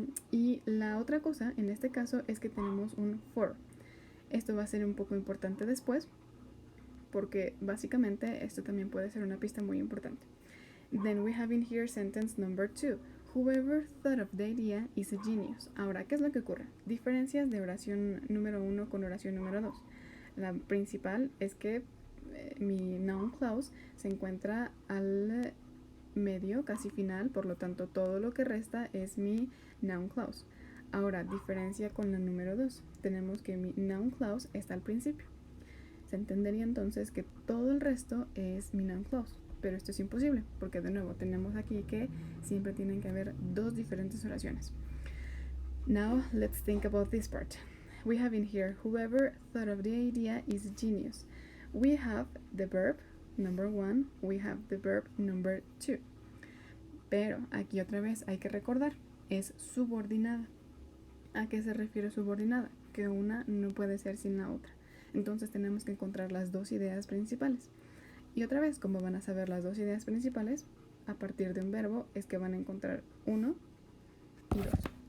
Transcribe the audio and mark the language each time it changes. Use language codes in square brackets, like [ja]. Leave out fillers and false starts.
[es] Y la otra cosa en este caso es que tenemos un for. Esto va a ser un poco importante después, porque básicamente esto también puede ser una pista muy importante. [en] Then we have in here sentence number 2. Whoever thought of the idea is a genius. [es] Ahora, ¿qué es lo que ocurre? Diferencias de oración número 1 con oración número 2. La principal es que mi noun clause se encuentra al medio, casi final, por lo tanto todo lo que resta es mi noun clause. Ahora, diferencia con la número 2. tenemos que mi noun clause está al principio. Se entendería entonces que todo el resto es mi noun clause, pero esto es imposible porque de nuevo tenemos aquí que siempre tienen que haber dos diferentes oraciones. [en] Now let's think about this part. We have in here, whoever thought of the idea is genius. We have the verb number 1, we have the verb number 2. [es] Pero aquí otra vez hay que recordar, es subordinada. ¿A qué se refiere subordinada? Que una no puede ser sin la otra. Entonces tenemos que encontrar las dos ideas principales. Y otra vez, ¿cómo van a saber las dos ideas principales? A partir de un verbo es que van a encontrar uno y dos.